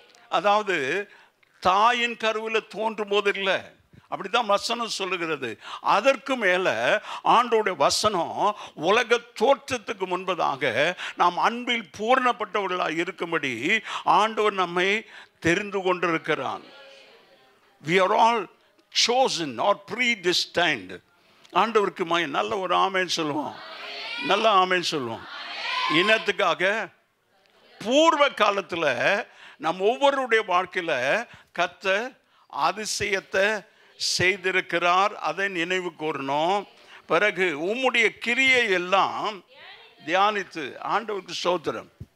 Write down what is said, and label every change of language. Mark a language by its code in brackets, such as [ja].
[ta] அதாவது தாயின் கருவில் தோன்றும் போது இல்லை, அப்படித்தான் வசனம் சொல்லுகிறது. அதற்கு மேலே ஆண்டோடைய வசனம் உலக தோற்றத்துக்கு முன்பதாக நாம் அன்பில் பூரணப்பட்டவர்களாக இருக்கும்படி ஆண்டவர் நம்மை தெரிந்து கொண்டிருக்கிறான். [en] We are all chosen or predestined. [ta] ஆண்டவருக்கு நல்ல ஒரு ஆமென் சொல்லுவோம், நல்ல ஆமென் சொல்லுவோம். இனத்துக்காக பூர்வ காலத்தில் நம் ஒவ்வொருடைய வாழ்க்கையில் கர்த்தர் அதிசயத்தை செய்திருக்கிறார். அதை நினைவு கூறணும். பிறகு உம்முடைய கிரியை எல்லாம் தியானித்து, ஆண்டவருக்கு ஸ்தோத்திரம்.